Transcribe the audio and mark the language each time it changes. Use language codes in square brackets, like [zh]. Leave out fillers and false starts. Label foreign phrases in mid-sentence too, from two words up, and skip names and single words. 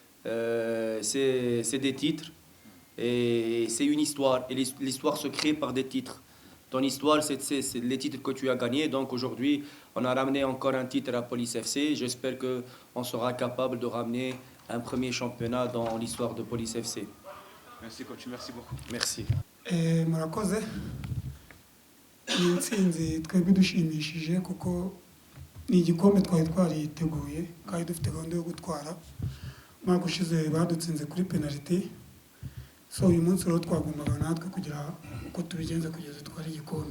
[fr] C'est des titres et c'est une histoire. Et l'histoire se crée par des titres. Ton histoire, c'est les titres que tu as gagnés. Donc aujourd'hui, on a ramené encore un titre à Police FC. J'espère qu'on sera capable de ramener un premier championnat dans l'histoire de Police FC. Merci coach, merci beaucoup. Merci. [rw] Murakoze ni intsinzi twebwe dushimishije kuko ni igikombe twari twariteguye kandi dufite gahunda yo gutwara. Umwaka ushize badutsinze kuri penaliti, so uyu munsi rero twagombaga natwe kugira uko tubigenza kugeza twari igikombe.